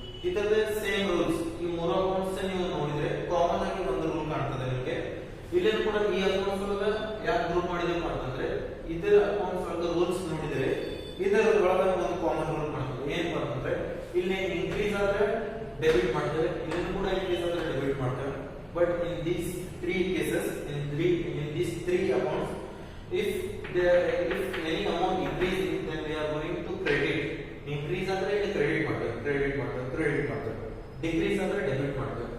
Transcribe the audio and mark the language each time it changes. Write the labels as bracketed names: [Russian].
[Kannada] ಇದರ same rules ಈ ಮೂರು ಅಕೌಂಟ್ಸ್ ನೀವು ನೋಡಿದ್ರೆ ಕಾಮನ್ ಆಗಿ ಒಂದು ರೂಲ್ ಕಾಣ್ತದೆ ನಿಮಗೆ. ಇಲ್ಲಿ ಕೂಡ ಈ ಅಕೌಂಟ್ಸ್ ಒಳಗೆ ಯಾಕೆ ಗ್ರೂಪ್ ಮಾಡಿದೀವಿ ಅಂತಂದ್ರೆ ಇದರ ಅಕೌಂಟ್ಸ್ ಒಳಗೆ ರೂಲ್ಸ್ ನೋಡಿದ್ರೆ ಇದರ ಒಳಗೆ ಒಂದು ಕಾಮನ್ ರೂಲ್ ಕಾಣ್ತದೆ. ಏನಪ್ಪ ಅಂತಂದ್ರೆ ಇಲ್ಲಿ ಇನ್ಕ್ರೀಸ್ ಆದ್ರೆ ಡೆಬಿಟ್ ಮಾಡ್ತೇವೆ, ಇಲ್ಲಿ ಕೂಡ ಇನ್ಕ್ರೀಸ್ ಆದ್ರೆ ಡೆಬಿಟ್ ಮಾಡ್ತೇವೆ. [English] But in these three cases in these three accounts if any amount increase then we are going to credit. [Kannada] Increase ಅಂದ್ರೆ ಇಲ್ಲಿ ಕ್ರೆಡಿಟ್ ಮಾಡ್ತೇವೆ, ಡಿಕ್ರೀಸ್ ಅಂದ್ರೆ ಡೆಬಿಟ್ ಮಾಡ್ತೇವೆ.